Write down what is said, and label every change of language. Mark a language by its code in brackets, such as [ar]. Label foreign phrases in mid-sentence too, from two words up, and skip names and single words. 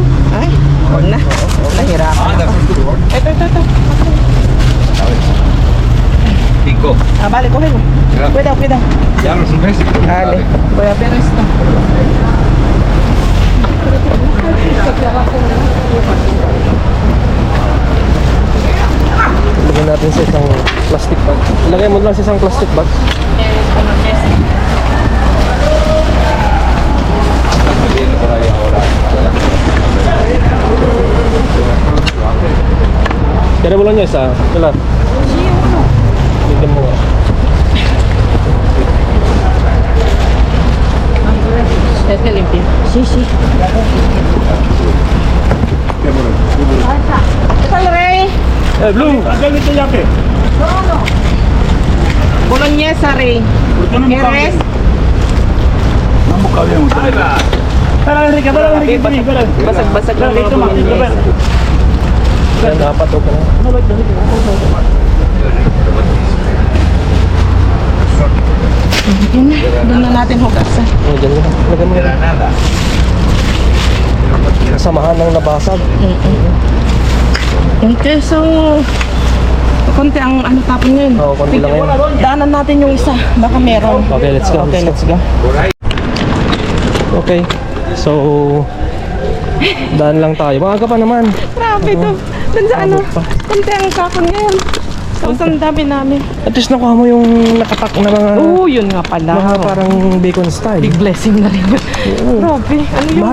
[tl] Ay, huwag na. Nahirapan ako. Ito. Cinco. Ah, balik ko kayo. [es] Cuidado. Ya los ingleses. Dale. Voy a ver esto. [tl] Lagyan natin sa isang plastic bag. Lagay mo lang sa isang plastic bag. Kaya mo lang niya isa. Kailan? Bigyan mo. [es] Este limpio. Sí. [tl] Ito, Rey. Blue! Bolognesa, Rey. [es] ¿Quieres? [tl] Basag-basag lang dito, bolognesa. Yan, dapat o ka na. Doon na natin hugasan. O, dyan mo. Lagyan mo yan. Kasamahan ng nabasag. Yung keso, konti ang ano tapon ngayon. Oo, konti lang yan. Daanan natin yung isa. Baka meron. [en] Okay, let's go. Okay, let's go. [tl] Okay. So, daan lang tayo. Maaga pa naman. Grabe to. Doon sa ano, konti ang tapon ngayon. Tapos ang dami namin. [en] At least [tl] nakuha mo yung nakatak na mga Oo, yun nga pala. mga parang bacon style. Big blessing na rin yun. Grabe. Ano yun?